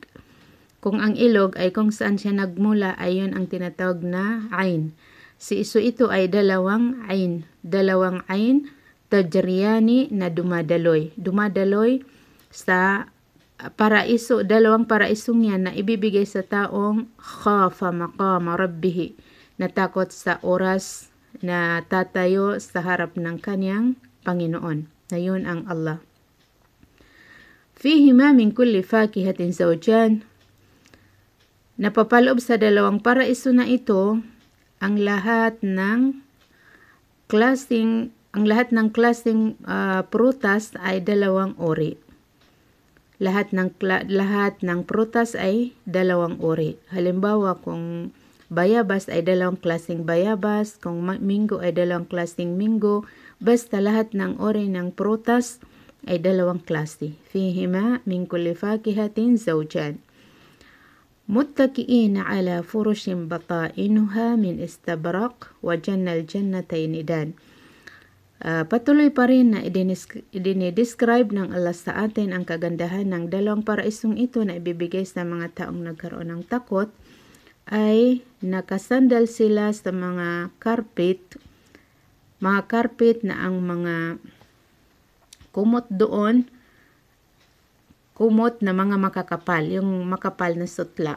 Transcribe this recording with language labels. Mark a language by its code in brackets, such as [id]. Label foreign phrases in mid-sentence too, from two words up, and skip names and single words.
[tl] Kung ang ilog ay kung saan siya nagmula ay yun ang tinatawag na ayn. So ito ay dalawang ayn. Dalawang [ar] عين تجريان [tl] na dumadaloy. Dumadaloy sa paraiso, dalawang paraisong yan na ibibigay sa taong [ar] خاف مقام ربه, [tl] natakot sa oras na tatayo sa harap ng kanyang Panginoon. Na yun ang Allah. [ar] فيهما من كل فاكهة زوجان. [tl] Napapaloob sa dalawang paraiso na ito ang lahat ng klaseng prutas ay dalawang uri. Lahat ng prutas ay dalawang uri. Halimbawa, kung bayabas ay dalawang klaseng bayabas, kung minggo ay dalawang klaseng minggo, basta lahat ng uri ng prutas ay dalawang klase. [ar] فيهما من كل فاكهة زوجان. متكئين على فرش بطائنها من إستبرق وجنى الجنتين دان. [tl] Patuloy pa rin na idinidescribe ng Allah sa atin ang kagandahan ng dalawang paraisong ito na ibibigay sa mga taong nagkaroon ng takot ay nakasandal sila sa mga carpet na ang mga kumot doon, kumot na mga makakapal, yung makapal na sutla.